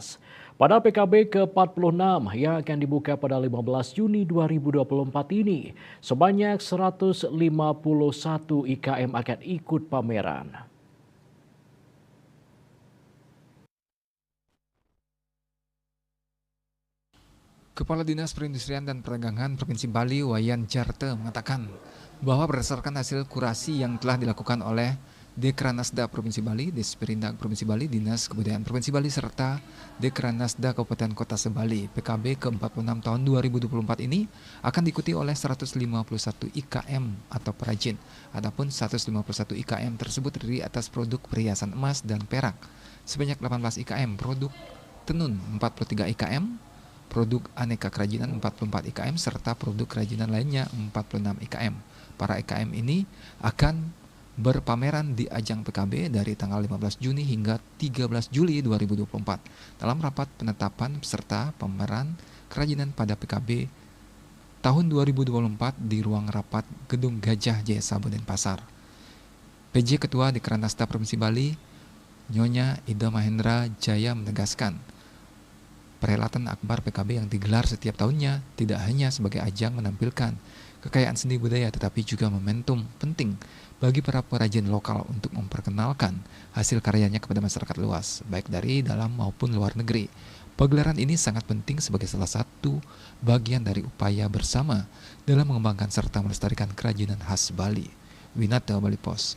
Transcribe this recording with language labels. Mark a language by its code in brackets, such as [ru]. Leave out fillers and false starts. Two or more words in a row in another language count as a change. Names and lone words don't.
[id] Pada PKB ke-46 yang akan dibuka pada 15 Juni 2024 ini, sebanyak 151 IKM akan ikut pameran. Kepala Dinas Perindustrian dan Perdagangan Provinsi Bali, Wayan Jarte, mengatakan bahwa berdasarkan hasil kurasi yang telah dilakukan oleh Dekranasda Provinsi Bali, Disperindak Provinsi Bali, Dinas Kebudayaan Provinsi Bali, serta Dekranasda Kabupaten Kota Sebali, PKB ke-46 tahun 2024 ini akan diikuti oleh 151 IKM atau perajin. Adapun 151 IKM tersebut terdiri atas produk perhiasan emas dan perak, sebanyak 18 IKM, produk tenun 43 IKM, produk aneka kerajinan 44 IKM, serta produk kerajinan lainnya 46 IKM. Para IKM ini akan berpameran di ajang PKB dari tanggal 15 Juni hingga 13 Juli 2024 dalam rapat penetapan peserta pameran kerajinan pada PKB tahun 2024 di ruang rapat Gedung Gajah Jaya Sabu Denpasar. PJ Ketua Dekranasda Provinsi Bali, Nyonya Ida Mahendra Jaya menegaskan, perhelatan akbar PKB yang digelar setiap tahunnya tidak hanya sebagai ajang menampilkan kekayaan seni budaya, tetapi juga momentum penting bagi para perajin lokal untuk memperkenalkan hasil karyanya kepada masyarakat luas, baik dari dalam maupun luar negeri. Pagelaran ini sangat penting sebagai salah satu bagian dari upaya bersama dalam mengembangkan serta melestarikan kerajinan khas Bali. Winata Bali Pos.